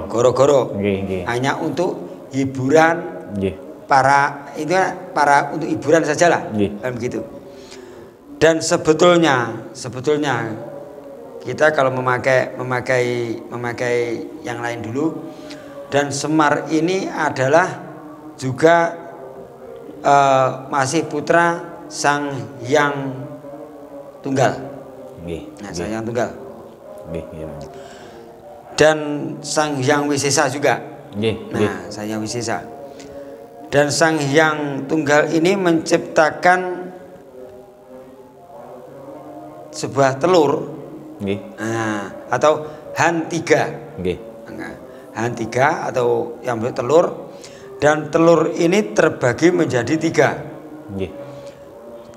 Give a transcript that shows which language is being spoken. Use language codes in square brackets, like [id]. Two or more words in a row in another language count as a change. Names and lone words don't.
[id] Hanya untuk hiburan para untuk hiburan sajalah. Kan begitu. Dan sebetulnya kita kalau memakai yang lain dulu, dan Semar ini adalah juga masih putra Sang Hyang Tunggal. Sang Hyang Tunggal. Dan Sang Hyang Wisesa juga. Sang Hyang Wisesa. Dan Sang Hyang Tunggal ini menciptakan sebuah telur, atau Han 3. Han 3 atau yang bertelur, dan telur ini terbagi menjadi 3.